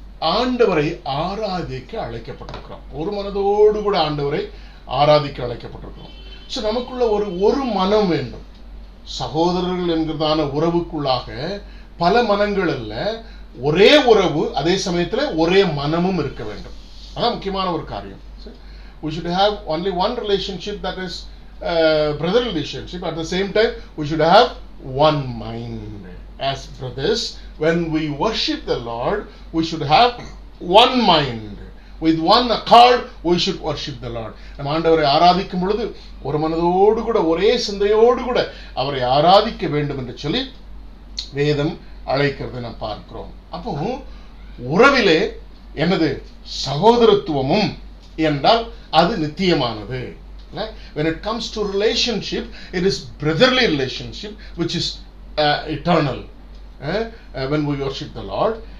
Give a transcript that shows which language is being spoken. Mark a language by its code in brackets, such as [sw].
[ta] ஆண்டவரை ஆராதிக்க அழைக்கப்பட்டிருக்கிறோம். ஒரு மனதோடு கூட ஆண்டவரை ஆராதிக்க அழைக்கப்பட்டிருக்கிறோம். ஸோ நமக்குள்ள ஒரு மனம் வேண்டும். சகோதரர்கள் என்கிறதான உறவுக்குள்ளாக பல மனங்கள் அல்ல, ஒரே உறவு, அதே சமயத்தில் ஒரே மனமும் இருக்க வேண்டும். அதான் முக்கியமான ஒரு காரியம். [en] We should have only one relationship, that is brotherly relationship. At the same time, we should have one mind. As brothers, when we worship the Lord, we should have one mind. With one accord, we should worship the Lord. [ta] நம்ம ஆண்டவரை ஆராதிக்கும் பொழுது ஒரு மனதோடு கூட ஒரே சிந்தையோடு கூட அவரை ஆராதிக்க வேண்டும் என்று சொல்லி வேதம் அழைக்கிறதை நாம் பார்க்கிறோம். அப்போ உறவிலே என்னது சகோதரத்துவமும் என்றால் அது நித்தியமானது. [en] When it comes to relationship, it is brotherly relationship which is eternal when we worship the Lord.